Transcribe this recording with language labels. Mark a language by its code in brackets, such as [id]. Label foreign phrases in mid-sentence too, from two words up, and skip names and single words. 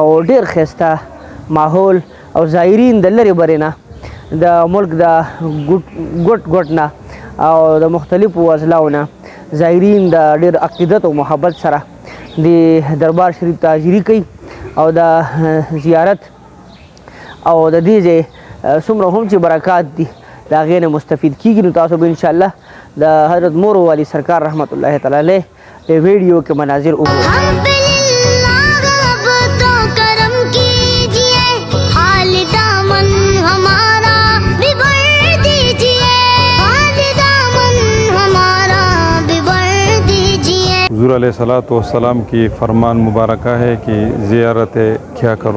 [ps] ډیر ښایسته ماحول او زایرین د لرې برې نه د ملک د ګوټ نه او د مختلفو اضلاعو نه زایرین د ډیر عقیدت او محبت سره د دربار شریف ته حاضري کوي او د زیارت او د دې ځای څومره هم چې برکات دي د هغې نه مستفید کیږي. نو تاسو به انشاءالله د حضرت مورو والی سرکار [ar] رحمت الله تعالی علیه [ps] ویډیو کې مناظر وګورئ. [ur] ہم پہ اللہ اب تو کرم کیجئے، حال دامن ہمارا بھی بھر دیجئے، حال دامن ہمارا بھی بھر دیجئے. حضور [ar] علیہ الصلوۃ والسلام [ur] کی فرمان مبارکہ ہے کہ زیارت کیا کرو.